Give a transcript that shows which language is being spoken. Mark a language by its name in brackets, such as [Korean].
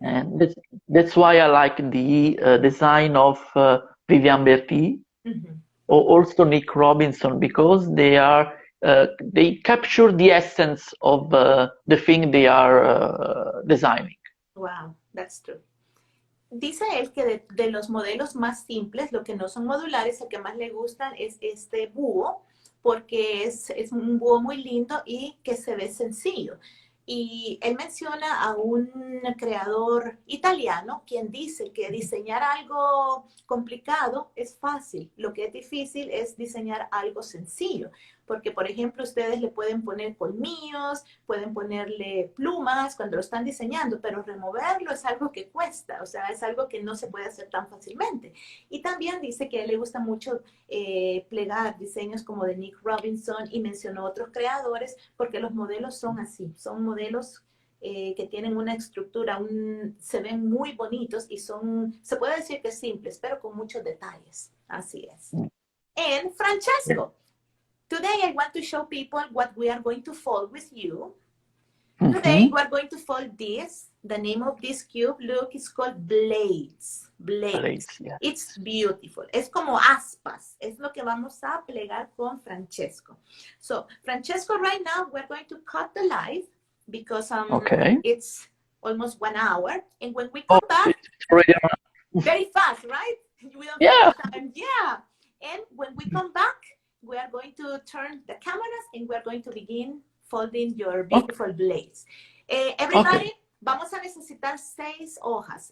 [English] And that's why I like the design of Vivian Berti, mm-hmm. or also Nick Robinson, because they capture the essence of the thing they are designing. Wow, that's true. [Spanish] Dice él que de los modelos más simples, lo que no son modulares, el que más le gustan es este búho, porque es un búho muy lindo y que se ve sencillo. Y él menciona a un creador italiano quien dice que diseñar algo complicado es fácil. Lo que es difícil es diseñar algo sencillo. Porque, por ejemplo, ustedes le pueden poner colmillos, pueden ponerle plumas cuando lo están diseñando, pero removerlo es algo que cuesta, o sea, es algo que no se puede hacer tan fácilmente. Y también dice que a él le gusta mucho plegar diseños como de Nick Robinson y mencionó otros creadores porque los modelos son así, son modelos que tienen una estructura, se ven muy bonitos y se puede decir que simples, pero con muchos detalles. Así es. And Francesco. [English] Today, I want to show people what we are going to fold with you. Mm-hmm. Today, we are going to fold this. The name of this cube, look, it's called Blades. Blades. Yeah. It's beautiful. [Spanish] Es como aspas. Es lo que vamos a plegar con Francesco. [English] So, Francesco, right now, we're going to cut the live because it's almost 1 hour. And when we come back, very fast, right? We don't have time. Yeah. And when we come back, we are going to turn the cameras and we're going to begin folding your beautiful blades. [Spanish] Everybody, vamos a necesitar 6 hojas.